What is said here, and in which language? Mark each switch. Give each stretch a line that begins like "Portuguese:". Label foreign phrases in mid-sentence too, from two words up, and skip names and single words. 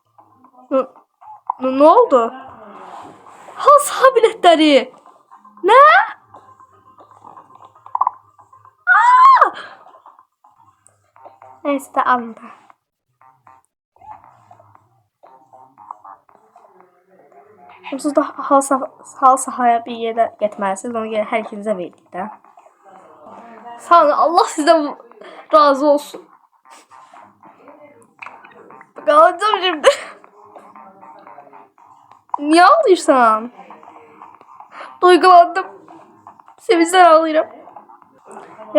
Turkish: Ne oldu? Halı saha biletleri. Ne? Neyse de alın da.
Azerbaijani: Siz de halı sahaya bir yerdə getməlisiniz. Onu görə hər ikinizə verdik də. Sağ olun. Allah sizdən razı olsun.
Turkish: Qalacağım şimdi. Niye ağlıyorsan?
Azerbaijani: Duygulandım. Sevincdən ağlayıram.